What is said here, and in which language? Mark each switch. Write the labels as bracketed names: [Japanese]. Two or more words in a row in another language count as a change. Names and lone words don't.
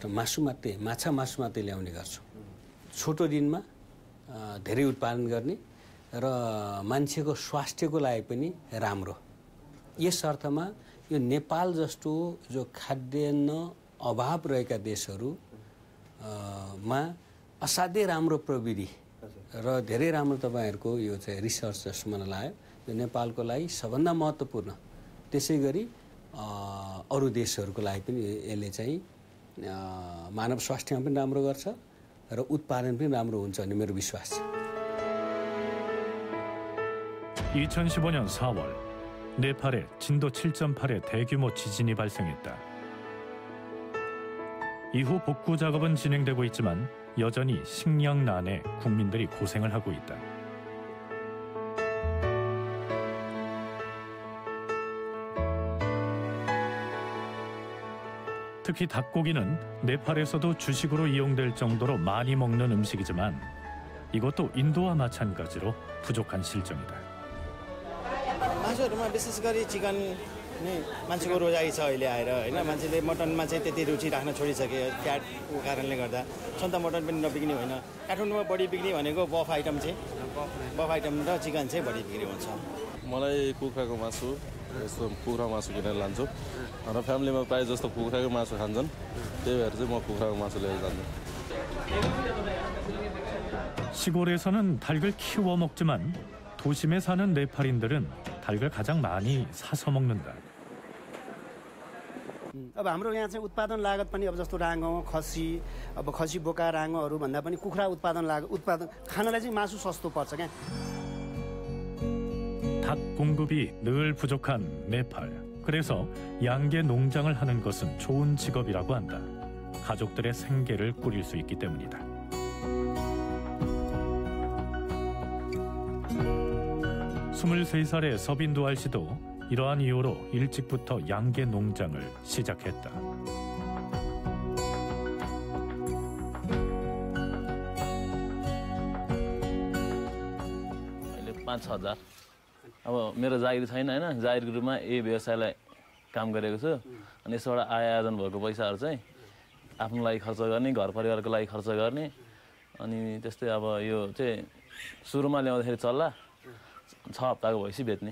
[Korean] मासु मात्रै माछा मासु मात्रै ल्याउने गर्छौँ छोटो दिनमा धेरै उत्पादन गर्ने र मान्छेको स्वास्थ्यको लागि पनि राम्रो यस अर्थमा यो नेपाल जस्तो जो खाद्यान्न अभाव रहेका देशहरूमा असाध्यै राम्रो प्रविधि र धेरै राम्रो तपाईँहरूको यो चाहिँ रिसर्च जस्तो मलाई लाग्यो। यो नेपालको लागि सबभन्दा महत्त्वपूर्ण, त्यसै गरी अरू देशहरूको लागि पनि यसले चाहिँ मानव स्वास्थ्यमा पनि राम्रो गर्छ र उत्पादन पनि राम्रो हुन्छ भन्ने मेरो विश्वास छ। 2015년 4월 네팔에 진도 7.8의 대규모 지진이 발생했다. 이후 복구 작업은 진행되고 있지만 여전히 식량난에 국민들이 고생을 하고 있다. 특히 닭고기는 네팔에서도 주식으로 이용될 정도로 많이 먹는 음식이지만 이것도 인도와 마찬가지로 부족한 실정이다. [Nepali] मासुहरूमा विशेष गरी चिकन नै मान्छेको रोजाइ छ अहिले आएर होइन। मान्छेले मटनमा चाहिँ त्यति रुचि राख्न छोडिसके फ्याटको कारणले गर्दा। छन् त मटन पनि नबिक्ने होइन। काठमाडौँमा बढी बिक्ने भनेको [English] buff item [Nepali] र चिकन चाहिँ बढी बिक्री हुन्छ। मलाई कुखुराको मासु, यस्तो कुखुरा मासु किनेर लान्छु र फ्यामिलीमा प्रायः जस्तो कुखुराको मासु खान्छन्, त्यही भएर चाहिँ म कुखुराको मासु लिएर जान्छु। [Korean] 시골에서는 닭을 키워 먹지만 도심에 사는 네팔인들은 닭을 가장 많이 사서 먹는다. [Nepali] अब हाम्रो यहाँ चाहिँ उत्पादन लागत पनि अब जस्तो राँगो, खसी बोका राँगोहरू भन्दा पनि कुखुरा उत्पादन खानलाई चाहिँ मासु सस्तो पर्छ क्या। [Korean] 닭 공급이 늘 부족한 네팔. 그래서 양계 농장을 하는 것은 좋은 직업이라고 한다. 가족들의 생계를 꾸릴 수 있기 때문이다. 23살의 서빈두알 씨도 이러한 이유로 일찍부터 양계 농장을 시작했다. [Nepali] अहिले 5-6 हजार अब मेरो जागिर छैन हैन। जागिरको रूपमा यही व्यवसायलाई काम गरेको छु अनि यसबाट आय आर्जन भएको पैसाहरू चाहिँ आफ्नो लागि खर्च गर्ने, घर परिवारको लागि खर्च गर्ने अनि त्यस्तै अब यो चाहिँ सुरुमा ल्याउँदाखेरि चल्ला 6 हप्ताको भएपछि बेच्ने।